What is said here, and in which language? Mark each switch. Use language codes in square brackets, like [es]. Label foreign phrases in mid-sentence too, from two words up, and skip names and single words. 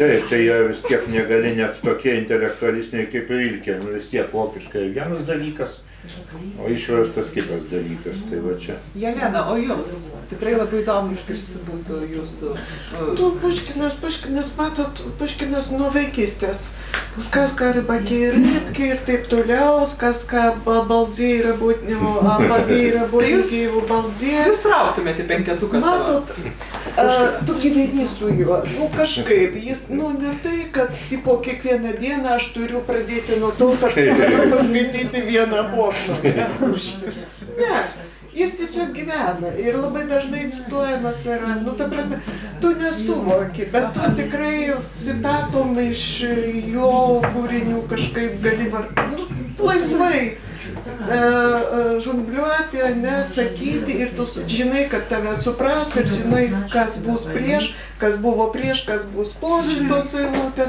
[lt] Taip, tai vis tiek negali net tokie intelektualistiniai kaip Rilkė, vis tiek vokiškai vienas dalykas, o išverstas kitas dalykas, tai va čia. Jelena, o jums? Tikrai labai įdomu išgirsti būtų jūsų... Puškinas, matot, Puškinas nuo vaikystės. [ru] Сказка о рыбаке и рыбке и [lt] taip toliau, [ru] сказка об балде и работнике его балде. [lt] Jūs trauktumėte penketuką savo? Matot, tu gyveni su juo, kažkaip, jis, ne tai, kad, tipo, kiekvieną dieną aš turiu pradėti nuo to, kad turiu paskaityti vieną posmą. Ne. Jis tiesiog gyvena ir labai dažnai cituojamas yra, ta prasme, tu nesuvoki, bet tu tikrai citatom iš jo kūrinių kažkaip gali laisvai žongliuoti, sakyti ir tu žinai, kad tave supras ir žinai, kas bus prieš, kas buvo prieš, kas bus po šitos eilutės.